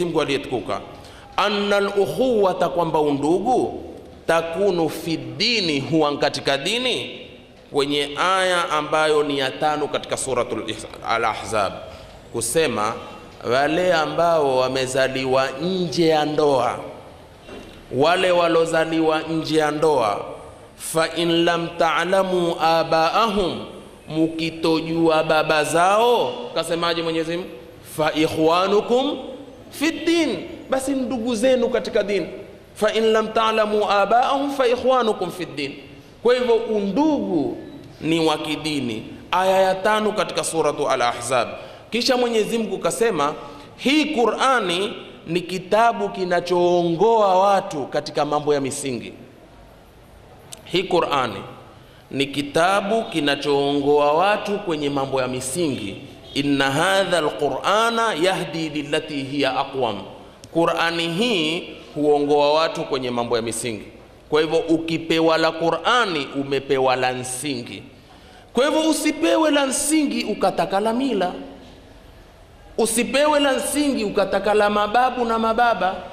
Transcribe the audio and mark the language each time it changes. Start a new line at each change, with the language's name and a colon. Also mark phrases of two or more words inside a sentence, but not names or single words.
Swahili: Mungu aliyetukuka,
Arabic: annal ukhuwata,
Swahili: kwamba undugu,
Arabic: takunu fi dini,
Swahili: huwa katika dini, kwenye aya ambayo ni ya 5 katika suratul Al-Ahzab, kusema wale ambao wamezaliwa nje ya ndoa, wale walozaliwa nje ya ndoa,
Arabic: fa in lam ta'lamu abaahum,
Swahili: mukitojua baba zao, kasemaje Mwenyezi Mungu?
Arabic: Fa ikhwanukum fi din,
Swahili: basi ndugu zenu katika dini.
Arabic: Fa in lam ta'lamu abaahum fa ikhwanukum fi din.
Swahili: Kwa Kwa hivyo undugu ni wa kidini. Aya ya 5 katika suratu Al-Ahzab. Kisha Mwenyezi Mungu kasema hii Qur'ani ni kitabu kinachoongoa watu katika mambo ya misingi. Hii Qur'ani ni kitabu kinachoongoa watu kwenye mambo ya misingi.
Arabic: Inna hadha al-Qur'ana yahdi lillati hiya aqwam.
Swahili: Qur'ani hii huongoa watu kwenye mambo ya misingi. Kwa hivyo ukipewa la Qur'ani umepewa la msingi. Kwa hivyo usipewe la msingi ukataka la mila, usipewe la msingi ukataka la mababu na mababa.